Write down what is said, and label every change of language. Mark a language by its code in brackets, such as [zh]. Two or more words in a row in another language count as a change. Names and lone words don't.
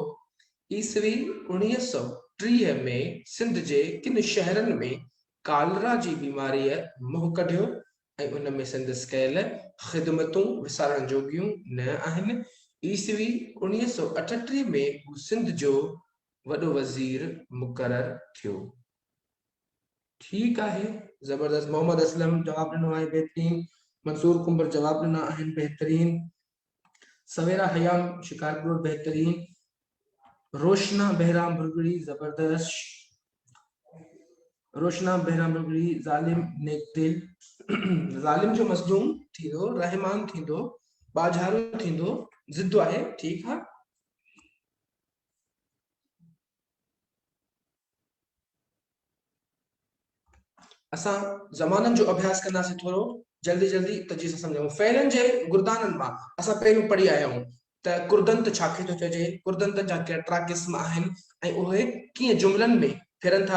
[sd] ईसवी 1930 में सिंध जे किन शहरनि में कालरा जी बीमारीअ मुंहुं कढियो ऐं उन में संदसि कयल ख़िदमतूं विसारण जोगियूं न आहिनि। ईसवी 1938 में हू सिंध जो वॾो वज़ीर मुक़ररु थियो। [ur] ٹھیک ہے، زبردست. [sd] मोहम्मद असलम जवाब ॾिनो आहे बेहतरीन। मंसूर कुंबर जवाब ॾिना आहिनि बेहतरीन। सवेरा हयाम शिकारपुर बेहतरीन। रोशना बहराम बुरगड़ी जबरदस्त। रोशना बहराम बुरगड़ी ज़ालिम नेकदिल। ज़ालिम जो मज़लूम थींदो, रहमान थींदो, बाझारो थींदो, ज़िद्दो आहे। [ur] ٹھیک ہے, [sd] असां ज़माननि जो अभ्यास कंदासीं थोरो जल्दी जल्दी त जीअं सम्झूं। फ़इलनि जे गुरदाननि मां असां पहिरियों पढ़ी आया आहियूं त कुर्दंत छाखे थो चइजे, कुर्दंत जा केतिरा क़िस्म आहिनि ऐं उहे कीअं जुमलनि में फिरनि था।